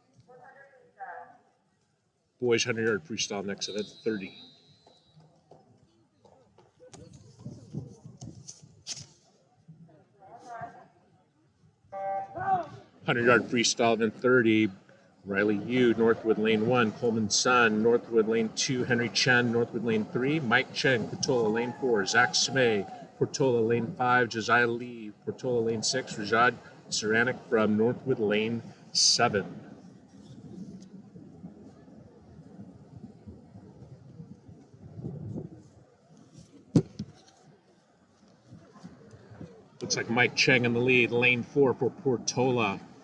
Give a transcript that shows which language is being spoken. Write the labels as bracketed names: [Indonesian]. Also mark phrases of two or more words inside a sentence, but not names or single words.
[English] Boys 100-yard freestyle next event, 30. 100-yard freestyle event 30. Riley Yu, Northwood lane 1, Coleman Sun, Northwood lane 2, Henry Chen, Northwood lane 3, Mike Cheng, Portola lane 4, Zach Smay, Portola lane 5, Josiah Lee, Portola lane 6, Rajad Saranic from Northwood lane 7. Looks like Mike Cheng in the lead, lane 4 for Portola.